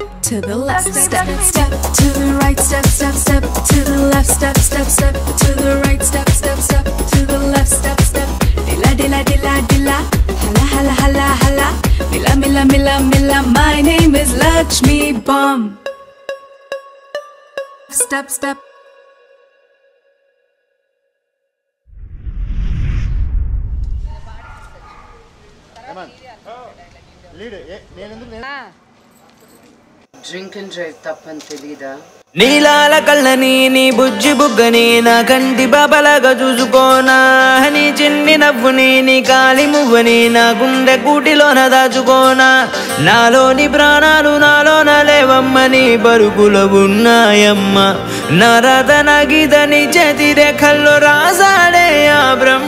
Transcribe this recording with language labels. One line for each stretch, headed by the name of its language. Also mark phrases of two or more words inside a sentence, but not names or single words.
English: to the left, step, step to the right, step, step, step to the left, step, step, step to the right, step, step, step to the left, step, step. Dilla, dilla, dilla, dilla, hala, hala, hala, hala. Mila, mila, mila, mila. My name is Lakshmi Bomb. Step, step. drink and drive
Telugu: తప్పని తెలీదా? నీలాల కళ్ళని నీ బుజ్జి బుగ్గని నా కంటి బాబలాగా చూసుకోనా, నీ చిన్ని నవ్వుని నీ కాలి మువ్వని నా గుండె కూటిలోన దాచుకోనా, నాలోని ప్రాణాలు నాలోన లేవమ్మని బరుకులో ఉన్నాయమ్మ, నా రథన గీతని చేతి రేఖల్లో రాసాడే ఆ బ్రహ్మ.